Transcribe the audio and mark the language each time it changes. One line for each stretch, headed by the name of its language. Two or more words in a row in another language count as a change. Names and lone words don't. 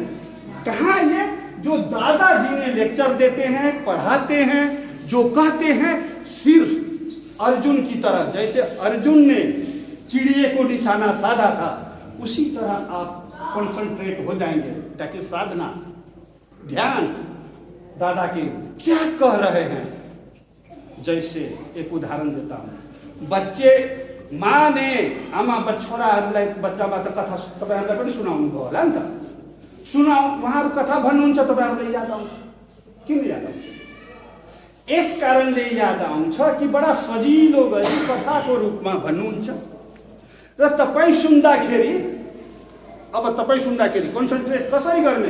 Hindi: कहाँ ये जो दादाजी ने लेक्चर देते हैं, पढ़ाते हैं, जो कहते हैं, सिर्फ अर्जुन की तरह, जैसे अर्जुन ने चिड़िए को निशाना साधा था, उसी तरह आप कंसंट्रेट हो जाएंगे। ताकि साधना, ध्यान, दादा के क्या कह रहे हैं। जैसे एक उदाहरण देता हूँ, बच्चे माँ ने
Nepali: आमा छोराहरूलाई बच्चामा त कथा तपाईँहरूलाई पनि सुनाउनु भयो होला नि त, सुनाउ, उहाँहरू कथा भन्नुहुन्छ, तपाईँहरूलाई याद आउँछ। किन याद आउँछ? यस कारणले याद आउँछ कि बडा सजिलो गरी कथाको रूपमा भन्नुहुन्छ र तपाईँ सुन्दाखेरि, अब तपाईँ सुन्दाखेरि कन्सन्ट्रेट कसरी गर्ने?